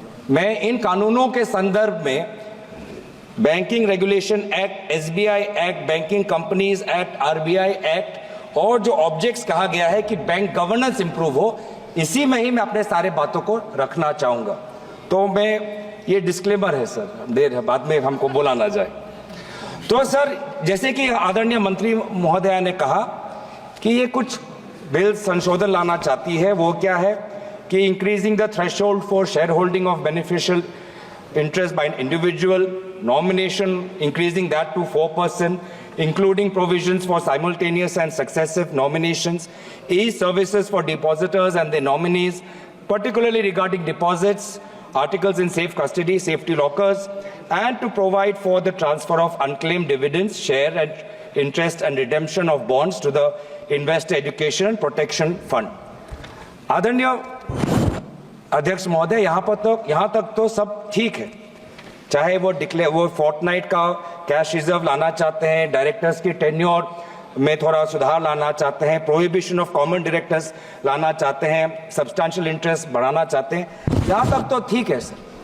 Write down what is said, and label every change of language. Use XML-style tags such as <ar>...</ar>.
<hi>मैं इन कानूनों के संदर्भ में banking regulation act, SBI act, banking companies act, RBI act और जो ऑब्जेक्ट्स कहा गया है कि बैंक गवर्नेंस इंप्रूव हो, इसी में ही मैं अपने सारे बातों को रखना चाहूंगा। तो मैं ये डिस्क्लेमर है सर, देर बाद में हमको बोला ना जाए। तो सर, जैसे कि आदरणीय मंत्री महोदया ने कहा कि ये कुछ बिल संशोधन लाना चाहती है, वो क्या है कि</hi> <en>Increasing the threshold for shareholding of beneficial interest by an individual, nomination, increasing that to 4%, including provisions for simultaneous and successive nominations, e-services for depositors and their nominees, particularly regarding deposits, articles in safe custody, safety lockers, and to provide for the transfer of unclaimed dividends, share and interest and redemption of bonds to the Investor Education and Protection Fund.</en> <hi>आदरणीय अध्यक्ष महोदय, यहाँ तक तो सब ठीक है। चाहे वो फोर्टनाइट का कैश रिजर्व लाना चाहते हैं, डायरेक्टर्स की टेन्योर में थोड़ा सुधार लाना चाहते हैं, प्रोहिबिशन ऑफ कॉमन डायरेक्टर्स लाना चाहते हैं, सब्सटैंशियल इंटरेस्ट बढ़ाना चाहते हैं, यहाँ तक तो ठीक है सर।</hi>